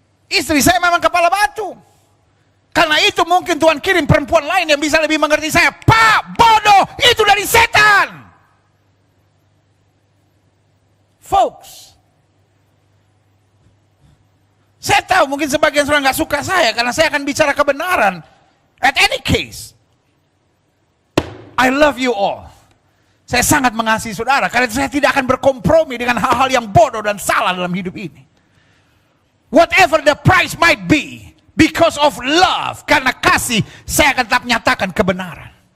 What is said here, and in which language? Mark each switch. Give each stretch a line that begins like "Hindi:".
Indonesian: Istri saya memang kepala batu. Karena itu mungkin Tuhan kirim perempuan lain yang bisa lebih mengerti saya. Pak, bodoh, itu dari setan. Folks, saya tahu mungkin sebagian saudara nggak suka saya karena saya akan bicara kebenaran.
English: At any case, I love you all.
Indonesian: Saya sangat mengasihi saudara karena saya tidak akan berkompromi dengan hal-hal yang bodoh dan salah dalam hidup ini.
English: Whatever the price might be, because of love,
Indonesian: karena kasih, saya akan tetap nyatakan kebenaran.